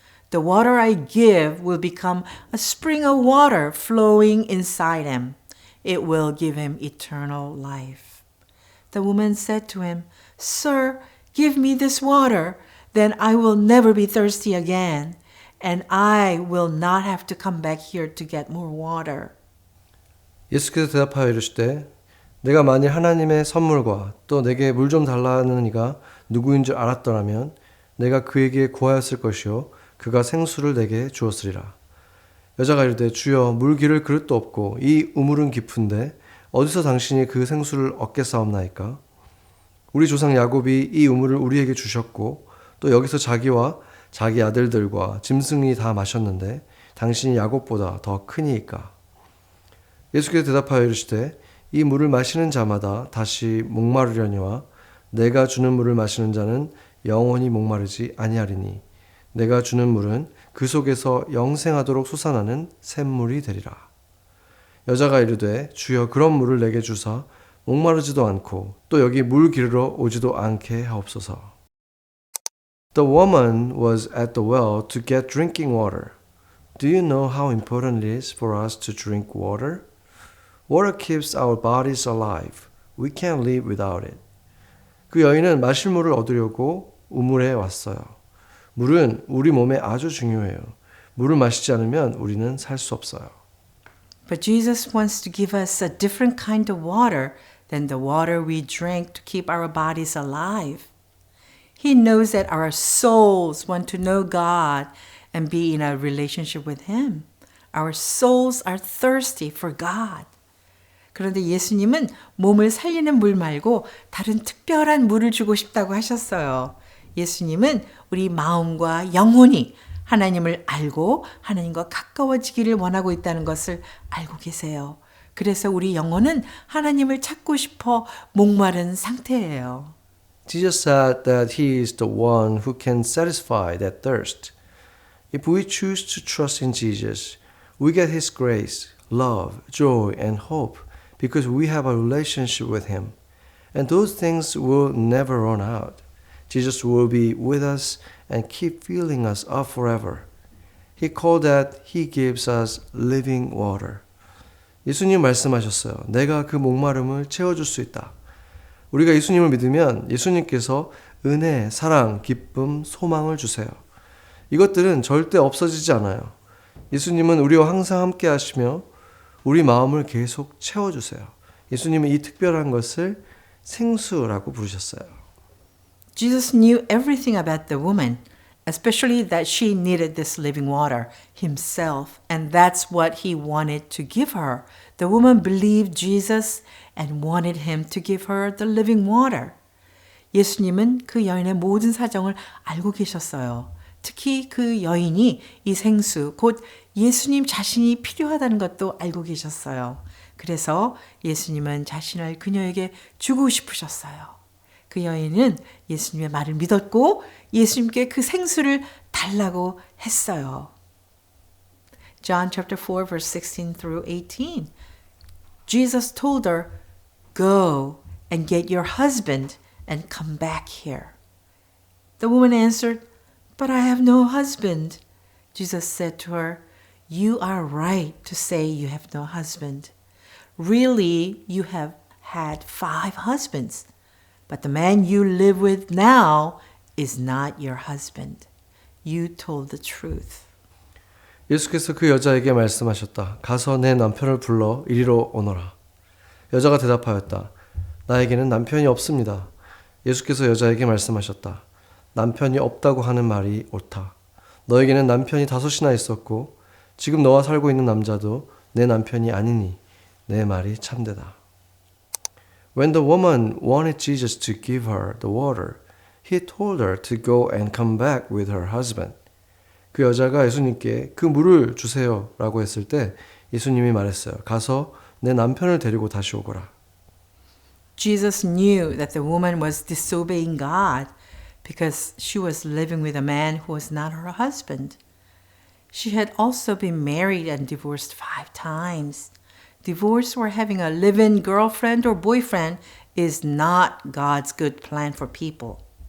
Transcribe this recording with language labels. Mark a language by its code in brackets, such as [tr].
[en] The water I give will become a spring of water flowing inside him. It will give him eternal life." The woman said to him, "Sir, give me this water, then I will never be thirsty again, and I will not have to come back here to get more water." [ko] 예수께서 대답하여 이르시되 내가 만일 하나님의 선물과 또 내게 물 좀 달라는 이가 누구인 줄 알았더라면 내가 그에게 구하였을 것이요 그가 생수를 내게 주었으리라. 여자가 이르되 주여 물 기를 그릇도 없고 이 우물은 깊은데 어디서 당신이 그 생수를 얻겠사옵나이까? 우리 조상 야곱이 이 우물을 우리에게 주셨고 또 여기서 자기와 자기 아들들과 짐승이 다 마셨는데 당신이 야곱보다 더 크니이까? 예수께서 대답하여 이르시되 이 물을 마시는 자마다 다시 목마르려니와 내가 주는 물을 마시는 자는 영원히 목마르지 아니하리니 내가 주는 물은 그 속에서 영생하도록 솟아나는 샘물이 되리라. 여자가 이르되 주여 그런 물을 내게 주사 목마르지도 않고 또 여기 물 기르러 오지도 않게 하옵소서. [en] The woman was at the well to get drinking water. Do you know how important it is for us to drink water? Water keeps our bodies alive. We can't live without it. [ko] 그 여인은 마실 물을 얻으려고 우물에 왔어요. 물은 우리 몸에 아주 중요해요. 물을 마시지 않으면 우리는 살 수 없어요. [en] But Jesus wants to give us a different kind of water than the water we drink to keep our bodies alive. He knows that our souls want to know God and be in a relationship with Him. Our souls are thirsty for God. [ko] 그런데 예수님은 몸을 살리는 물 말고 다른 특별한 물을 주고 싶다고 하셨어요. 예수님은 우리 마음과 영혼이 하나님을 알고 하나님과 가까워지기를 원하고 있다는 것을 알고 계세요. 그래서 우리 영혼은 하나님을 찾고 싶어 목마른 상태예요. [en] Jesus said that He is the one who can satisfy that thirst. If we choose to trust in Jesus, we get His grace, love, joy, and hope because we have a relationship with Him. And those things will never run out. Jesus will be with us and keep filling us up forever. He called that He gives us living water. [ko] 예수님 말씀하셨어요. 내가 그 목마름을 채워줄 수 있다. 우리가 예수님을 믿으면 예수님께서 은혜, 사랑, 기쁨, 소망을 주세요. 이것들은 절대 없어지지 않아요. 예수님은 우리와 항상 함께 하시며 우리 마음을 계속 채워주세요. 예수님은 이 특별한 것을 생수라고 부르셨어요. [en] Jesus knew everything about the woman, especially that she needed this living water himself, and that's what he wanted to give her. The woman believed Jesus and wanted him to give her the living water. [ko] 예수님은 그 여인의 모든 사정을 알고 계셨어요. 특히 그 여인이 이 생수, 곧 예수님 자신이 필요하다는 것도 알고 계셨어요. 그래서 예수님은 자신을 그녀에게 주고 싶으셨어요. 그 여인은 예수님의 말을 믿었고 예수님께 그 생수를 달라고 했어요. [en] John chapter 4 verse 16 through 18. Jesus told her, "Go and get your husband and come back here." The woman answered, "But I have no husband." Jesus said to her, "You are right to say you have no husband. Really, you have had 5 husbands, but the man you live with now is not your husband. You told the truth." [ko] 예수께서 그 여자에게 말씀하셨다. 가서 내 남편을 불러 이리로 오너라. 여자가 대답하였다. 나에게는 남편이 없습니다. 예수께서 여자에게 말씀하셨다. 남편이 없다고 하는 말이 옳다. 너에게는 남편이 5이나 있었고 지금 너와 살고 있는 남자도 내 남편이 아니니 내 말이 참되다. [en] When the woman wanted Jesus to give her the water, he told her to go and come back with her husband. [ko] 그 여자가 예수님께 그 물을 주세요 라고 했을 때 예수님이 말했어요. 가서 내 남편을 데리고 다시 오거라. [en] Jesus knew that the woman was disobeying God because she was living with a man who was not her husband. She had also been married and divorced 5 times. Divorce or having a live-in girlfriend or boyfriend is not God's good plan for people.